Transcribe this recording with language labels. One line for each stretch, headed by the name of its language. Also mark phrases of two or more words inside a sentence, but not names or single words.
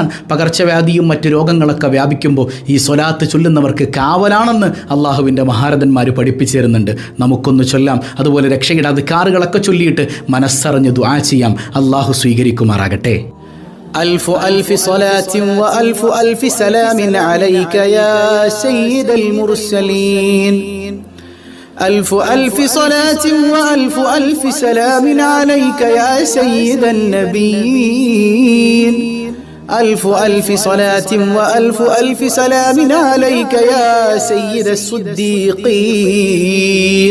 Malayalam: പകർച്ചവ്യാധിയും മറ്റ് രോഗങ്ങളൊക്കെ വ്യാപിക്കുമ്പോൾ ഈ സ്വലാത്ത് ചൊല്ലുന്നവർക്ക് കാവലാണെന്ന് അള്ളാഹുവിൻ്റെ മഹാരഥന്മാർ പഠിപ്പിച്ചു തരുന്നുണ്ട്. നമുക്കൊന്ന് ചൊല്ലാം. അതുപോലെ രക്ഷയുടെ അദ്കാറുകളൊക്കെ ചൊല്ലിയിട്ട് മനസ്സറിഞ്ഞ് ദുആ ചെയ്യാം. അള്ളാഹു സ്വീകരിക്കുമാറാകട്ടെ.
Arabic: ألف ألف صلاة وألف ألف سلام عليك يا سيد المرسلين. ألف ألف صلاة وألف ألف سلام عليك يا سيد النبيين. ألف ألف صلاة وألف ألف سلام عليك يا سيد الصديقين.